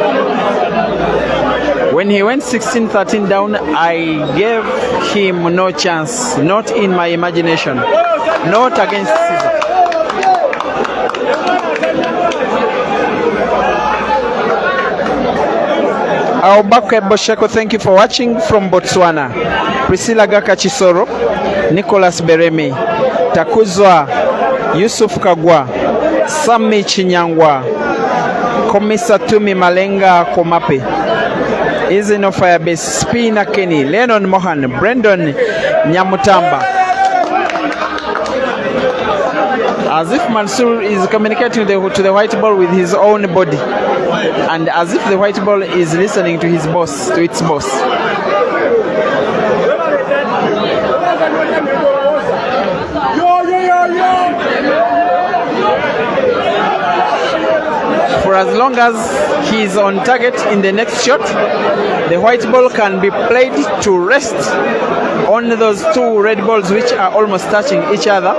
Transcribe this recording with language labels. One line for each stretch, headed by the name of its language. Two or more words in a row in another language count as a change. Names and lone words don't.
English: When he went 16-13 down, I gave him no chance, not in my imagination, not against Cesar. Aubake Bosheko, thank you for watching from Botswana. Priscilla Gaka Chisoro, Nicholas Beremi, Takuzwa, Yusuf Kagwa, Sami Chinyangwa, Komisa Tumi Malenga Komape, Izino Firebase, Spina Kenny, Lennon Mohan, Brendan Nyamutamba. As if Mansur is communicating to the white ball with his own body, and as if the white ball is listening to his boss, to its boss. For as long as he is on target in the next shot, the white ball can be played to rest on those two red balls which are almost touching each other.